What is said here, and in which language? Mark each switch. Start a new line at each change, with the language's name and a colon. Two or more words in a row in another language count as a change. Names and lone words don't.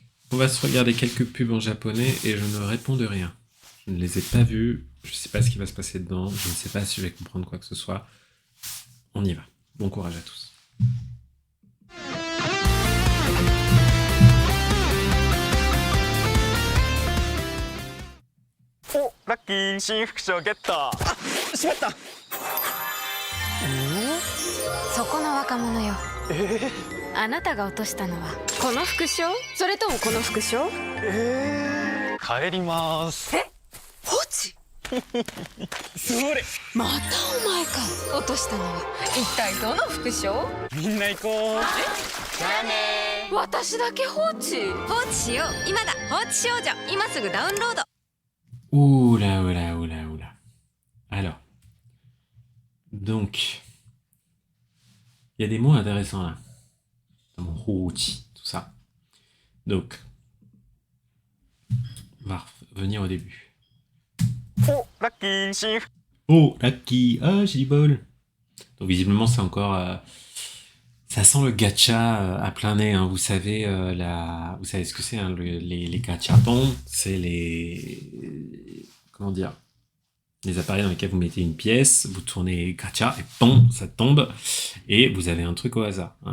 French: On va se regarder quelques pubs en japonais et je ne réponds de rien. Je ne les ai pas vus, je ne sais pas ce qui va se passer dedans, je ne sais pas si je vais comprendre quoi que ce soit. On y va. Bon courage à tous.
Japanese: お、ラッキー、新副賞ゲット。あ、しまった。そこの若者よ。あなたが落としたのはこの副賞、それともこの副賞？帰ります。え、放置？それ、またお前か。落としたのは一体どの副賞？みんな行こう。じゃあね。私だけ放置？放置しよう。今だ。放置少女。今すぐダウンロード。
French: Oula, oula, oula, oula. Alors, donc, il y a des mots intéressants là. Comme Houchi, tout ça. Donc, on va revenir au début.
Japanese: お、ラッキー、新副。
French: Oh, Lucky, ah, j'ai du bol. Donc, visiblement, c'est encore. Ça sent le gacha à plein nez, hein. Vous savez, vous savez ce que c'est, hein, les gachapons, c'est les. Comment dire? Les appareils dans lesquels vous mettez une pièce, vous tournez gacha et bon, ça tombe, et vous avez un truc au hasard, hein.